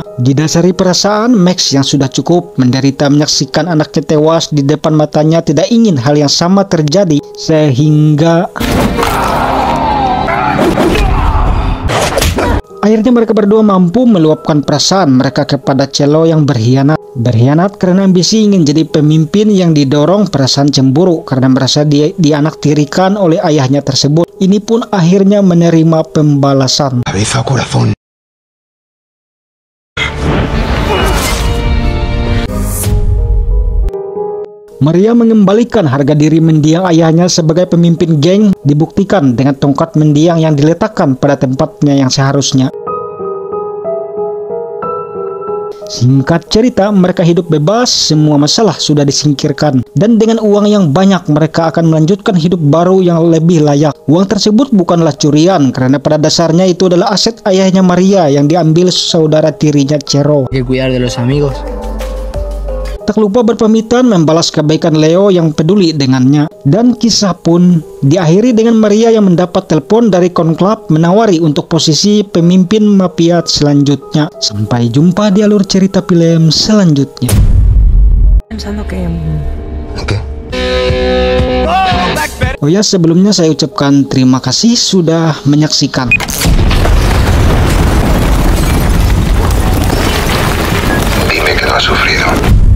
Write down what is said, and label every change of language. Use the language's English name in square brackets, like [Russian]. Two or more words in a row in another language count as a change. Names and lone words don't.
[Indonesian] Didasari perasaan, Max yang sudah cukup menderita menyaksikan anaknya tewas di depan matanya tidak ingin hal yang sama terjadi, sehingga akhirnya mereka berdua mampu meluapkan perasaan mereka kepada Chelo yang berkhianat. Berkhianat karena ambisi ingin jadi pemimpin yang didorong perasaan cemburu karena merasa dianaktirikan oleh ayahnya tersebut. Ini pun akhirnya menerima pembalasan. [Spanish] Cabeza, corazón. [Indonesian] Maria mengembalikan harga diri mendiang ayahnya sebagai pemimpin geng dibuktikan dengan tongkat mendiang yang diletakkan pada tempatnya yang seharusnya. Singkat cerita, mereka hidup bebas, semua masalah sudah disingkirkan, dan dengan uang yang banyak mereka akan melanjutkan hidup baru yang lebih layak. Uang tersebut bukanlah curian, karena pada dasarnya itu adalah aset ayahnya Maria yang diambil saudara tirinya Chero. [Spanish] Hay que cuidar de los amigos. [Indonesian] Tak lupa berpamitan membalas kebaikan Leo yang peduli dengannya. Dan kisah pun diakhiri dengan Maria yang mendapat telepon dari Conclave menawari untuk posisi pemimpin mafia selanjutnya. Sampai jumpa di alur cerita film selanjutnya. [Spanish] Pensando que ¿Qué? [Indonesian] Oh ya, sebelumnya saya ucapkan terima kasih sudah menyaksikan. [Spanish] Dime que no has sufrido.